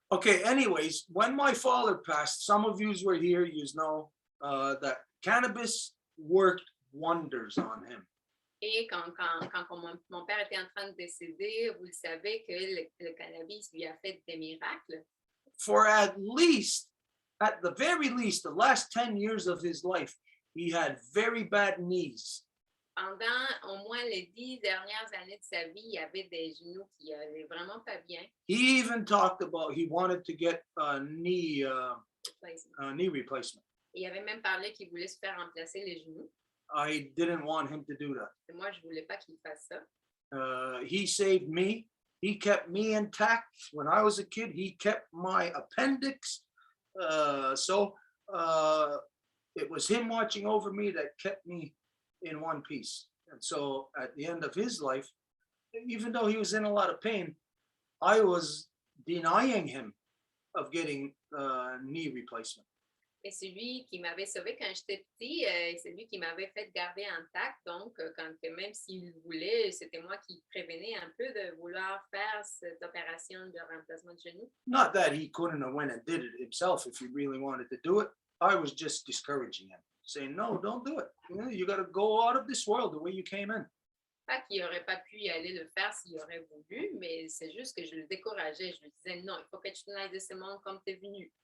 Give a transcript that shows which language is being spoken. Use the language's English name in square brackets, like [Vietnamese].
[English] Okay, anyways, when my father passed, some of you were here, you know that cannabis worked wonders on him. [French] Et quand mon père était en train de décéder, vous le savez que le cannabis lui a fait des miracles. [English] For at the very least, the last 10 years of his life, he had very bad knees. [French] Pendant au moins les 10 dernières années de sa vie, il avait des genoux qui allaient vraiment pas bien. [English] He even talked about he wanted to get a knee replacement. [French] Il avait même parlé qu'il voulait se faire remplacer les genoux. [English] I didn't want him to do that. [French] Et moi, je voulais pas qu'il fasse ça. [English] He saved me. He kept me intact. When I was a kid, he kept my appendix. So it was him watching over me that kept me in one piece. And so at the end of his life, even though he was in a lot of pain, I was denying him of getting knee replacement. [French] Et c'est lui qui m'avait sauvé quand j'étais petit, c'est lui qui m'avait fait garder intact. Donc, quand même s'il voulait, c'était moi qui prévenais un peu de vouloir faire cette opération de remplacement de genou. [English] Not that he couldn't have went and did it himself if he really wanted to do it. I was just discouraging him, saying, no, don't do it. You got to go out of this world the way you came in. [French] Pas qu'il n'aurait pas pu aller le faire s'il aurait voulu, mais c'est juste que je le décourageais. Je lui disais, non, il faut que tu te ailles de ce monde comme tu es venu.